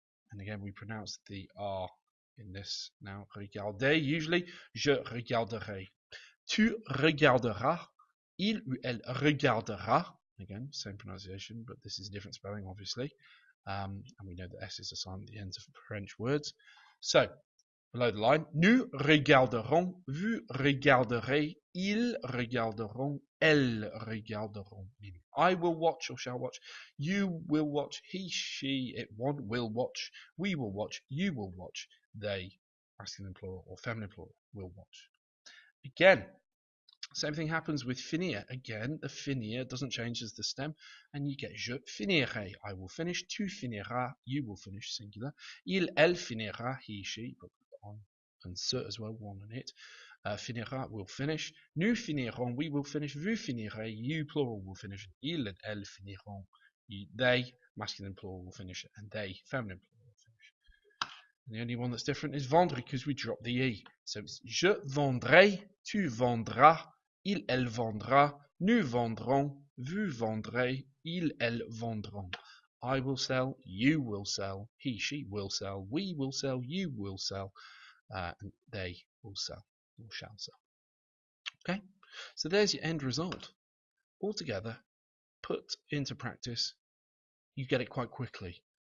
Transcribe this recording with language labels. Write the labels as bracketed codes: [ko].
[en] And again, we pronounce the R in this now. Regarder, usually, [fr] je regarderai. Tu regarderas. Il ou elle regardera. [en] Again, same pronunciation, but this is a different spelling, obviously. And we know that S is a silent at the ends of French words. So, below the line, [fr] nous regarderons, vous regarderez, ils regarderont, elles regarderont. [en] Meaning, I will watch or shall watch, you will watch, he, she, it, one will watch, we will watch, you will watch, they, masculine plural or feminine plural, will watch. Again, same thing happens with finir. Again, the finir doesn't change as the stem, and you get [fr] je finirai, [en] I will finish, [fr] tu finiras, [en] you will finish, singular, [fr] il, elle finira, [en] he, she, but on and ce as well, one on it. Finira will finish. [fr] Nous finirons, [en] we will finish. [fr] Vous finirez, [en] you plural will finish. [fr] Il [en] and [fr] elle finiront, [en] they, masculine plural, will finish, and they, feminine plural, will finish. And the only one that's different is vendre because we drop the e. So it's [fr] je vendrai, tu vendras, il, elle vendra, nous vendrons, vous vendrez, il, elle vendront. [en] I will sell, you will sell, he, she will sell, we will sell, you will sell, and they will sell, or shall sell. Okay, so there's your end result. Altogether, put into practice, you get it quite quickly.